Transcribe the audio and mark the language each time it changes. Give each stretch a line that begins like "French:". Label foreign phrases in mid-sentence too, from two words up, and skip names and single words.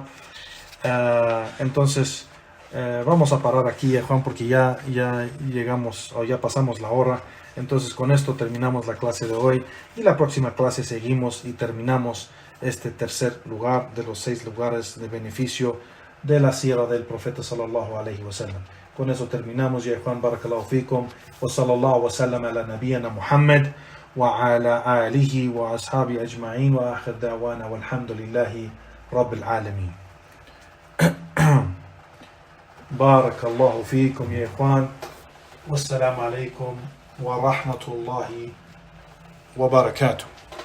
Spanish: Entonces vamos a parar aquí, Juan, porque ya llegamos o ya pasamos la hora. Entonces con esto terminamos la clase de hoy, y la próxima clase seguimos y terminamos este tercer lugar de los 6 lugares de beneficio de la sierra del profeta
Arabic: صلى الله عليه وسلم.
Spanish: Con eso terminamos. Ya Juan,
Arabic: بارك الله فيكم، وصلى الله وسلم على نبينا محمد وعلى آله وأصحابه أجمعين وآخر دعوانا الحمد لله رب العالمين. بارك الله فيكم يا Juan. والسلام عليكم ورحمة الله وبركاته.